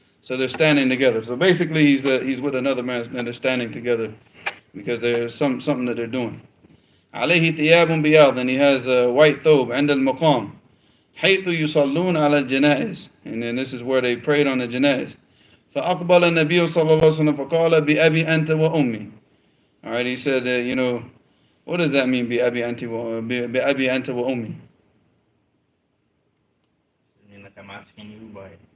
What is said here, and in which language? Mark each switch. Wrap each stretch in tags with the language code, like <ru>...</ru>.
<en>So they're standing together. So basically he's with another man and they're standing together because there's something that they're doing.</en> <ar>عليه ثياب بياض,</ar> <en>and he has a white thobe</en> <ar>عند المقام حيث يصلون على الجنائز,</ar> <en>and then this is where they prayed on the janaiz.</en> <ar>فأقبل النبي صلى الله عليه وسلم فقال بأبي أنت وأمي.</ar> <en>Alright, he said, what does that mean,</en> <ar>بأبي أنت وأمي?</ar> <en>I mean, like I'm asking you by...</en>